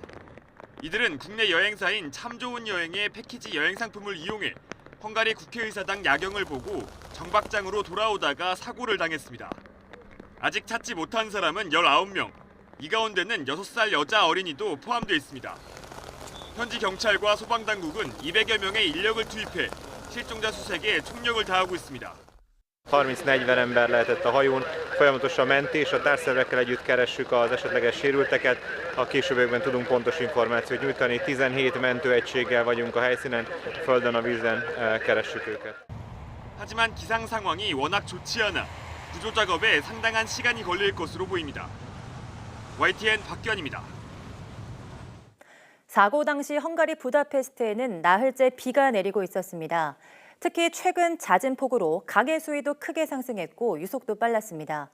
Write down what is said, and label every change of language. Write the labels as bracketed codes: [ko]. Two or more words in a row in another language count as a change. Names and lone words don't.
[ko] 이들은 국내 여행사인 참 좋은 여행의 패키지 여행 상품을 이용해 헝가리 국회의사당 야경을 보고 정박장으로 돌아오다가 사고를 당했습니다. 아직 찾지 못한 사람은 19명, 이 가운데는 6살 여자 어린이도 포함되어 있습니다. 현지 경찰과 소방당국은 200여 명의 인력을 투입해 실종자 수색에 총력을 다하고 있습니다. [hu] 30-40 ember lehetett a hajón, folyamatos a mentés, a társszervekkel együtt keressük az esetleges sérülteket, a későbbiekben tudunk pontos információt nyújtani, 17 mentőegységgel vagyunk a helyszínen, földön a vízen keressük őket. [ko] 하지만 기상 상황이 워낙 좋지 않아 구조 작업에 상당한 시간이 걸릴 것으로 보입니다. YTN 박기환입니다. 사고 당시 헝가리 부다페스트에는 나흘째 비가 내리고 있었습니다. 특히 최근 잦은 폭우로 강의 수위도 크게 상승했고 유속도 빨랐습니다.